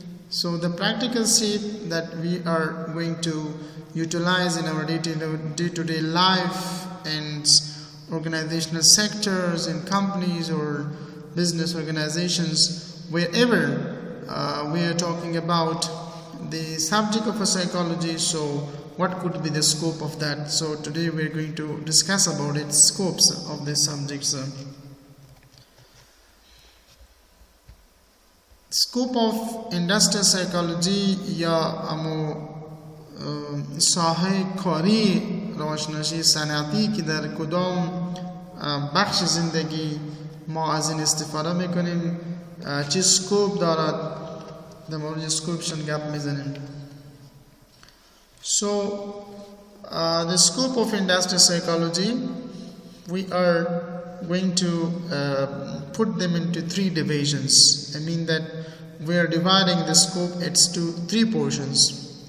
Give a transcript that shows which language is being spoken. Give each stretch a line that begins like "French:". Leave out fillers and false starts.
English: So the practical shape that we are going to utilize in our day-to-day life and organizational sectors in companies or business organizations, wherever we are talking about the subject of a psychology. So what could be the scope of that? So today we are going to discuss about its scopes of these subjects. Scope of industrial psychology
Persian: یا امو ساحه کاری روانشناسی صنعتی که در کدام بخش زندگی ما از این استفاده میکنیم، چه سکوپ دارد، در مورد سکوپشن گپ میزنیم.
English: So the scope of industrial psychology, we are going to put them into three divisions. I mean that we are dividing the scope into three portions.